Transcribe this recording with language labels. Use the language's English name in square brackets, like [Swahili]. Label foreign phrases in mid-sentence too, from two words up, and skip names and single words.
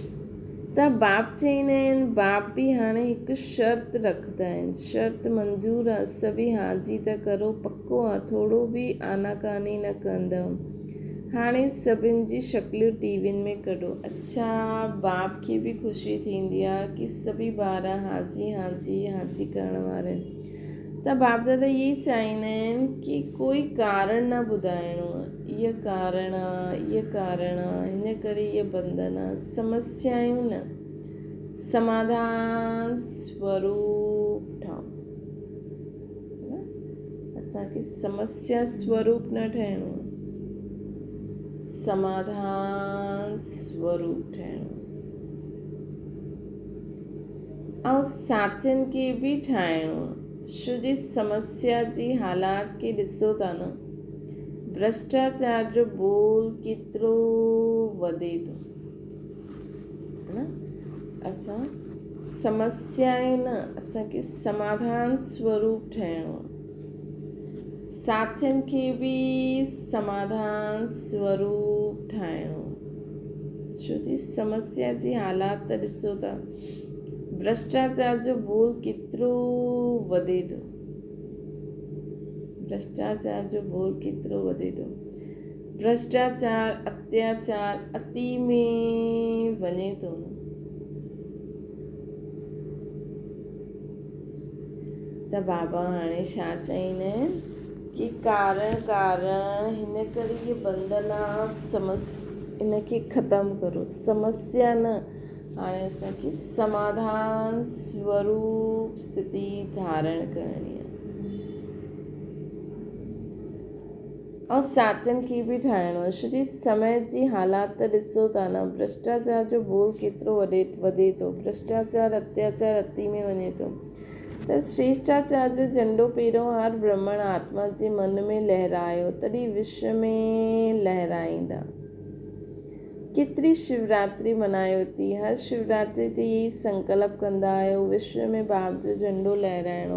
[Sindhi] त बाप चईंदा आहिनि, बाप बि हाणे हिकु शर्त रखंदा आहिनि, शर्त मंज़ूर आहे, सभी हाजी त करो, पको आहे, थोरो बि आनाकानी न कंदव। हाणे सभिनि जी शक्लियूं टीवियुनि में कढो। अच्छा, बाप खे बि ख़ुशी थींदी आहे की सभी ॿार हाजी करण वारा आहिनि। त बाप दादा इहे चाहींदा आहिनि की कोई कारण न ॿुधाइणो आहे, इहा कारण आहे, हिन करे इहा बंधन आहे। समस्याऊं न, समाधान स्वरूप ठहो। असांखे समस्या स्वरूप न ठहिणो आहे, समाधान स्वरूप ठहिणो। ऐं साथियुनि खे बि ठाहिणो आहे, छो जी समस्या जी हालात खे ॾिसो था न, भ्रष्टाचार जो बोल केतिरो वधे थो न। असां समस्याऊं न, असांखे समाधान स्वरूप ठहिणो आहे। साथियुनि खे बि समाधान स्वरूप ठाहिणो, छो जी समस्या जी हालात त ॾिसो था, भ्रष्टाचार जो बोल केतिरो वधे थो, भ्रष्टाचार जो बोल केतिरो वधे थो। भ्रष्टाचार, अत्याचार अति में वञे थो न। त बाबा हाणे छा चईंदा आहिनि की कारण हिन करे इहे बंधन इनखे ख़तमु करो, समस्या न। हाणे असांखे समाधान स्वरूप स्थिति धारण करणी आहे। ऐं साथियुनि खे बि ठाहिणो आहे, छो समय जी हालात त ॾिसो था न, भ्रष्टाचार जो बोल केतिरो वधे थो, भ्रष्टाचार अत्याचार अति में वञे थो। त श्रेष्ठाचार जो झंडो पहिरियों हर ब्रह्मण आत्मा जे मन में लहरायो, तॾहिं विश्व में लहराईंदा। केतिरी शिवरात्रि मनायो थी, हर शिवरात्रि ते इहे संकल्प कंदा आहियो, विश्व में बाप जो झंडो लहराइणो।